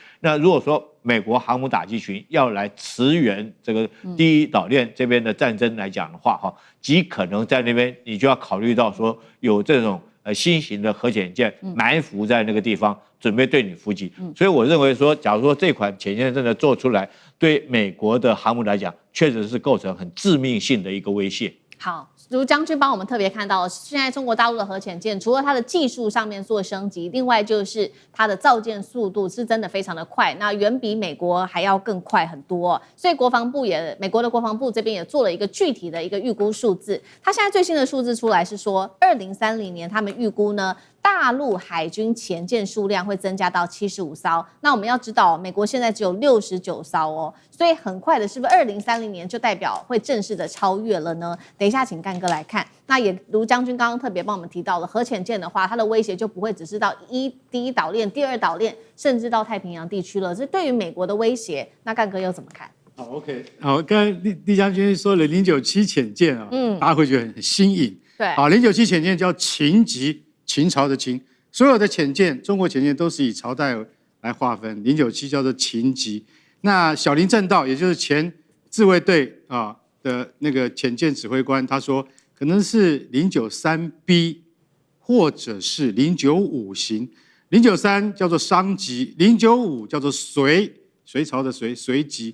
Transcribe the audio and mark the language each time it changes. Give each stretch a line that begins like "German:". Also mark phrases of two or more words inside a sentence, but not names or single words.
Chinese: 那如果說美國航母打擊群要來馳援這個第一島鏈這邊的戰爭來講的話極可能在那邊你就要考慮到說有這種新型的核潛艦埋伏在那個地方，準備對你伏擊。所以我認為說，假如說這款潛艦真的做出來，對美國的航母來講，確實是構成很致命性的一個威脅。好，盧將軍幫我們特別看到，現在中國大陸的核潛艦，除了它的技術上面做升級，另外就是它的造艦速度是真的非常的快，那遠比美國還要更快很多。所以美國的國防部這邊也做了一個具體的一個預估數字，它現在最新的數字出來是說，2030年他們預估呢，大陸海軍潛艦數量會增加到75艘。那我們要知道，美國現在只有69艘所以很快的，是不是2030年就代表會正式的超越了呢？等一下，請幹哥來看。那也盧將軍剛剛特別幫我們提到了，核潛艦的話，它的威脅就不會只是到第一島鏈、第二島鏈，甚至到太平洋地區了。這對於美國的威脅，那幹哥又怎麼看？好 ，OK， 好，剛才李將軍說了097潛艦大家會覺得很新穎。對，好，097潛艦叫秦級，秦朝的秦， 所有的潛艦，中國潛艦都是以朝代來劃分，097叫做秦級。那小林正道，也就是前自衛隊的那個潛艦指揮官，他說可能是093B 或者是095型。093叫做商級，095叫做隋朝的隋級。